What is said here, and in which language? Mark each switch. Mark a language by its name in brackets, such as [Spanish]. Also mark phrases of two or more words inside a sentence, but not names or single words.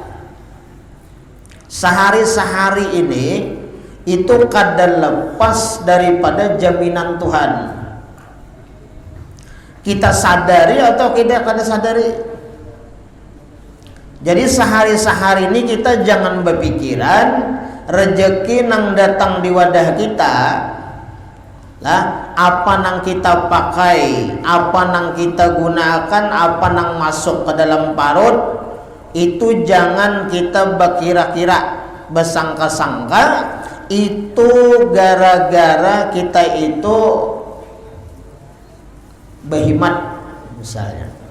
[Banjar] Sehari-sehari ini itu kada lepas daripada jaminan Tuhan. Kita sadari atau tidak kada sadari. Jadi sehari-sehari ini kita jangan berpikiran rezeki nang datang di wadah kita lah, apa nang kita pakai, apa nang kita gunakan, apa nang masuk ke dalam parut, itu jangan kita berkira-kira, bersangka-sangka itu gara-gara kita itu berhemat misalnya.